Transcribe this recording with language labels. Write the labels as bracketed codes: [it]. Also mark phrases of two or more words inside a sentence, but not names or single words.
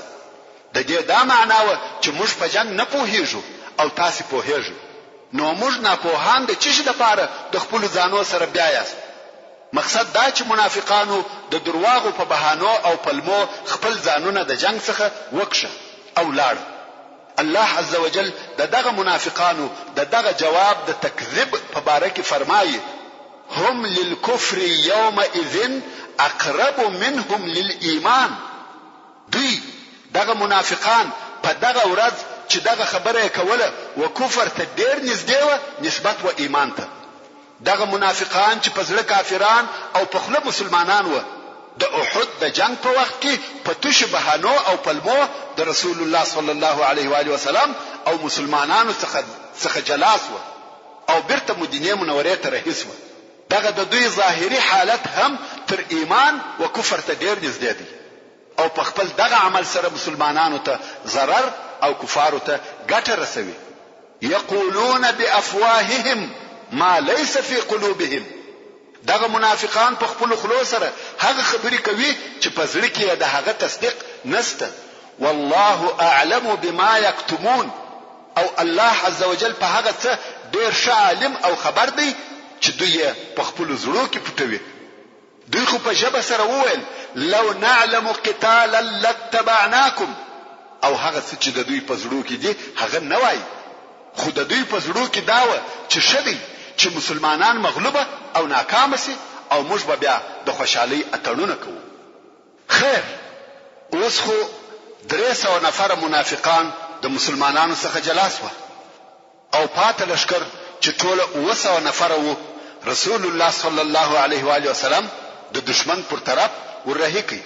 [ps] د دې دا معنا و چې موږ په جنگ نه پوهیږو او تاسې پوهیږئ، نو موږ ناپوهان د چی شي د پاره د خپل ځانو سره بیا یاست. مقصد دا چې منافقانو د درواغو په بهانو او پلمو خپل ځانونه د جنگ څخه وکشه او لاړ. الله عزوجل دغه منافقانو دغه جواب د تکذیب په باره کې فرمایي [ar] هم للكفر يومئذ اقرب منهم للإيمان، [ps] دوی دغه منافقان په دغه ورځ چې دغه خبره کوله و کفر ته ډیر نږدې و نسبت و ایمان ته. دغه منافقان چې په زړه کافران او په خوله مسلمانان و د احد د جنگ په وخت کې په توش بهانو او پلمو د رسول الله [ar] صلی الله علیه و آله وسلم [ps] او مسلمانانو څخه جلاس و او بیرته مدینه منوره ته رهیس و. دغه د دوی ظاهری حالت هم تر ایمان و کفر ته ډیر نږدې دی او په خپل دغه عمل سره مسلمانانو ته ضرر او کفارو ته ګټه رسوي. [ar] یقولون بافواههم ما ليس في قلوبهم. [ps] دغه منافقان په خپل خلو سره هغه خبرې کوي چې په زړه کې د هغه تصدیق نشته. [ar] والله اعلم بما يكتمون. [ps] او [ar] الله عز وجل [ps] په هغه څه ډیر ښه عالم او خبر دی چې دوی په خپل زړه کې پټوي. دوی خو په ژبه سره وویل [ar] لو نعلم قتالا لاتبعناكم. [ps] او هغه څه چې د دوی په زړه کې دي هغه نه وایي، خو د دوی په زړه کې دا و چې شدي چې مسلمانان مغلوبه او ناکام شي او موږ به بیا د خوشحالي اتړونه کوو. خیر، اوس خو 300 نفر منافقان د مسلمانانو څخه جلاس و او پات لشکر چې ټول 200 نفر وو رسول الله [ar] صلی الله علیه و آله وسلم [ps] د دشمن پر طرف ورهی کی.